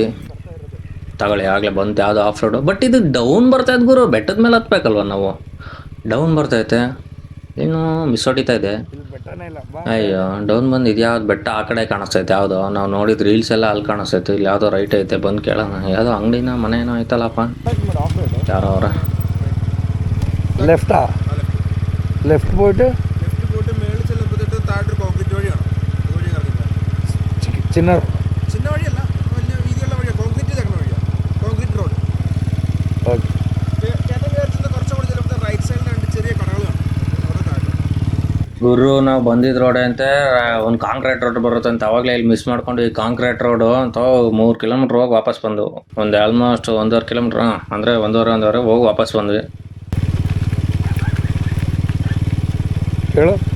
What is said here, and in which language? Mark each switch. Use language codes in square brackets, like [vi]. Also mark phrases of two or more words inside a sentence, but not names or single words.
[kn] ತಗೊಳ್ಳಿ ಆಗಲೇ ಬಂತು ಯಾವುದೋ [en] off road. [kn] ಬಟ್ ಇದು ಡೌನ್ ಬರ್ತೈತೆ ಗುರು. ಬೆಟ್ಟದ ಮೇಲೆ ಹತ್ಬೇಕಲ್ವ ನಾವು. ಡೌನ್ ಬರ್ತೈತೆ. ಇನ್ನು ಮಿಸ್ ಹೊಡಿತಾ ಇದೆ. ಅಯ್ಯೋ ಡೌನ್ ಬಂದು ಇದು ಯಾವ್ದು ಬೆಟ್ಟ ಆ ಕಡೆ ಕಾಣಿಸ್ತೈತೆ. ಯಾವುದೋ ನಾವು ನೋಡಿದ ರೀಲ್ಸ್ ಎಲ್ಲ ಅಲ್ಲಿ ಕಾಣಿಸ್ತೈತೆ. ಇಲ್ಲಿ ಯಾವುದೋ ರೈಟ್ ಐತೆ. ಬಂದು ಕೇಳೋಣ. ಯಾವುದೋ ಅಂಗಡಿನ ಮನೇನೋ ಐತಲ್ಲಪ್ಪ. ಯಾರೋ ಅವರ [en] left left [ml] പോയിട്ട് ചിന്ന വഴിയല്ല, വലിയ വീതിയുള്ള വഴിയാണ്. കോൺക്രീറ്റ് ചേർന്ന വഴിയാണ്. [en] concrete road. [ml] കുറച്ചുകൂടി ചിലപ്പോൾ [en] right side [ml] രണ്ട് ചെറിയ കടകളാണ്. [kn] ಗುರು ನಾವು ಬಂದಿದ್ದ ರೋಡ್ ಅಂತೆ ಒಂದು [en] concrete road [kn] ಬರುತ್ತೆ ಅಂತ. ಅವಾಗಲೇ ಇಲ್ಲಿ ಮಿಸ್ ಮಾಡ್ಕೊಂಡು ಈ [en] concrete road [kn] ಅಂತ 3 ಕಿಲೋಮೀಟ್ರ್ ಹೋಗಿ ವಾಪಸ್ ಬಂದು ಒಂದು ಆಲ್ಮೋಸ್ಟ್ 1.5 ಕಿಲೋಮೀಟ್ರ್ ಅಂದರೆ ಒಂದೂವರೆ ಹೋಗಿ ವಾಪಸ್ ಬಂದ್ವಿ. ಹೇಳು